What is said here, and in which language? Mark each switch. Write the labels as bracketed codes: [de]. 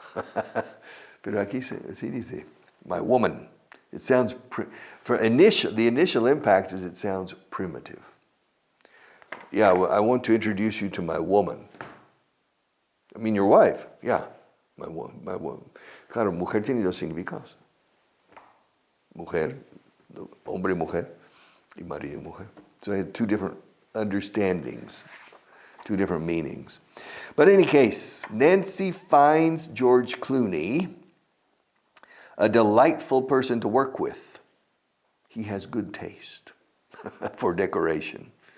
[es] Pero aquí sí dice, [en] my woman. It sounds, the initial impact is it sounds primitive. Yeah, well, I want to introduce you to my woman. I mean, your wife. Yeah, my woman. [es] Claro, mujer tiene dos significados. Mujer, hombre y mujer, y marido y mujer. [en] So I had two different understandings, two different meanings. But in any case, Nancy finds George Clooney a delightful person to work with. He has good taste for decoration.